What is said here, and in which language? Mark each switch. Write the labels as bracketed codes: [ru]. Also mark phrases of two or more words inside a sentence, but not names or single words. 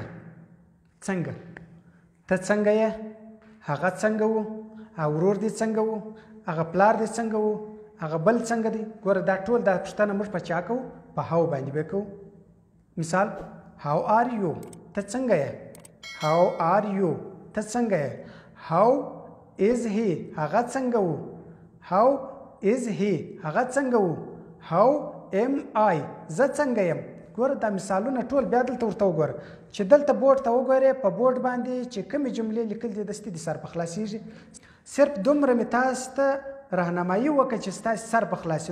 [ps] څنګه ته څنګه یې، هغه څنګه و، ورور دې څنګه و، هغه پلار دې څنګه و، هغه بل څنګه دی. ګوره دا ټول دا پوښتنه موږ په چا کوو؟ په هاو باندې به کوو. مثال [en] how are you, [ps] ته څنګه یې. [en] How are you, [ps] ته څنګه یې. [en] How is he, [ps] هغه څنګه و. [en] How is he, [ps] هغه څنګه و. [en] How am I, [ps] زه څنګه یم. ګوره دا مثالونه ټول بیا دلته ورته وګوره چې دلته بورډ ته وګورې. په بورډ باندې چې کومې جملې لیکل دي دستي دي سر په خلاصېږي. صرف دومره مې تاسو ته راهنمایي وکړه چې ستاسې سر په خلاصي.